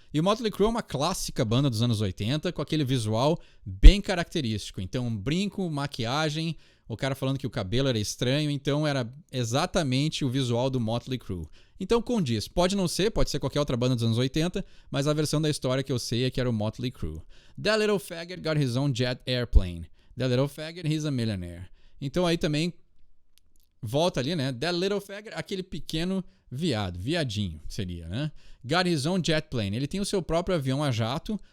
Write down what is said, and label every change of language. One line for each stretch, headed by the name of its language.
Portuguese: E o Motley Crue é uma clássica banda dos anos 80 com aquele visual bem característico. Então, brinco, maquiagem, o cara falando que o cabelo era estranho, então era exatamente o visual do Motley Crue. Então condiz, pode ser qualquer outra banda dos anos 80, mas a versão da história que eu sei é que era o Motley Crue.
English: That little faggot got his own jet airplane. That little faggot, he's a millionaire.
Portuguese: Então aí também volta ali, né?
English: That little faggot,
Portuguese: aquele pequeno viadinho seria, né?
English: Got his own jet plane.
Portuguese: Ele tem o seu próprio avião a jato.